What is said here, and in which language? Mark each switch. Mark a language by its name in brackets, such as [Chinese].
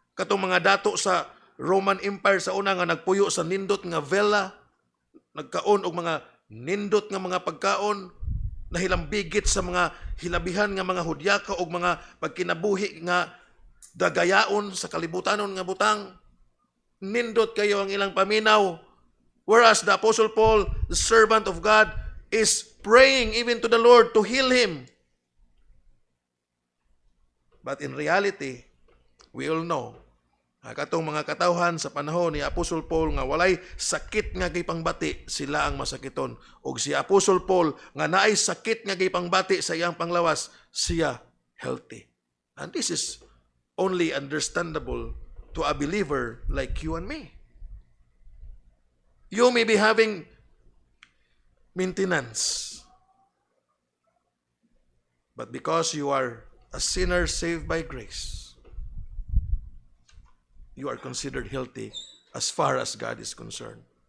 [Cebuano] Katong mga dato sa Roman Empire sa una nga nagpuyo sa nindot nga vela, nagkaon og mga nindot nga mga pagkaon, nahilambigit sa mga hilabihan nga mga hudyaka og mga pagkinabuhi nga dagayaon sa kalibutanon nga butang. Nindot kayo ang ilang paminaw. [English] Whereas the Apostle Paul, the servant of God, is praying even to the Lord to heal him. But in reality, we all know, [Cebuano] katong mga katawhan sa panahon ni Apostle Paul nga walay sakit nga gipangbati, sila ang masakiton. Og si Apostle Paul nga naay sakit nga gipangbati sa iyang panglawas, siya healthy. [English] And this is only understandable to a believer like you and me. You may be having maintenance, but because you are a sinner saved by grace, you are considered healthy as far as God is concerned.